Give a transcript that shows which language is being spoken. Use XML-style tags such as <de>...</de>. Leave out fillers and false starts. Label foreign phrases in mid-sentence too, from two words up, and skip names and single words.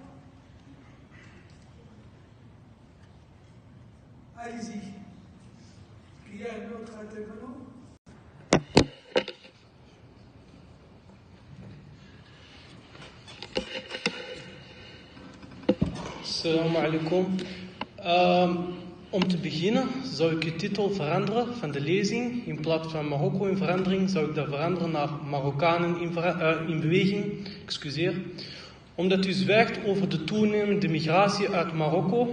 <fr>Allez-y. Il y a un autre intervenant?</fr> <ar>السلام عليكم.</ar> <nl>Om te beginnen zou ik de titel veranderen van de lezing. In plaats van Marokko in verandering zou ik dat veranderen naar Marokkanen in beweging. Excuseer. Omdat u zwijgt over de toenemende migratie uit Marokko.</nl>